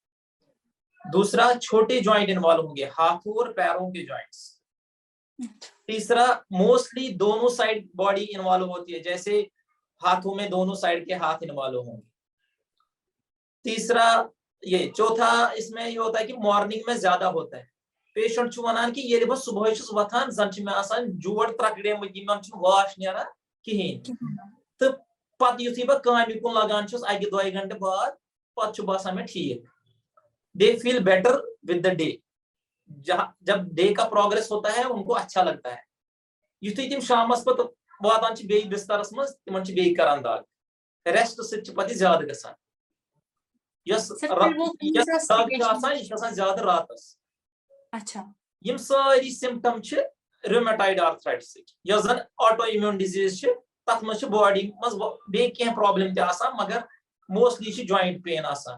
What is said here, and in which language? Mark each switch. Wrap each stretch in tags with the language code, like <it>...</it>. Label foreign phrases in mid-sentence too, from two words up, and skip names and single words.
<ur>دوسرا چھوٹے</ur> <en>joint involve</en> <ur>ہوں گے, ہاتھوں اور پیروں کے جوائنٹس. تیسرا موسٹلی دونوں</ur> <en>side body involve</en> <ur>ہوتی ہے, جیسے ہاتھوں میں دونوں سائڈ کے ہاتھ انوالو ہوں گے. تیسرا یہ. چوتھا اس میں یہ ہوتا ہے کہ مارننگ میں زیادہ ہوتا ہے.</ur> <ks>پیشنٹ ونان کہ یہ بس صبح وتھان زن میں آسان جوڑ ترکڑے مت واش نیران کہین, تو پتہ یتھے بہ کامہ کن لگان اکہ 2 گھنٹہ بعد پتہ باسان میں ٹھیک.</ks> <en>They feel better with the day.</en> <ur>جب ڈے کا پروگرس ہوتا ہے ان کو اچھا لگتا ہے.</ur> <ks>یتھے تم شامس پتہ واتان بیٚیہِ بسترس مز تمن بیٚیہِ کران دگ, ریسٹ سۭتۍ پتہ زیادٕ گژھان. یس دگ چھِ آسان یہ چھِ آسان زیادٕ راتس.</ks> <ur>اچھا.</ur> <ks>یم ساری سمپٹم چھِ</ks> <en>rheumatoid arthritis,</en> <ks>یس زن</ks> <en>autoimmune disease</en> <ks>چھِ, تتھ مز چھِ باڈی مز بیٚیہِ کینٛہہ پرابلم تہِ آسان, مگر موسٹلی چھِ</ks> <en>joint pain</en> <ks>آسان.</ks>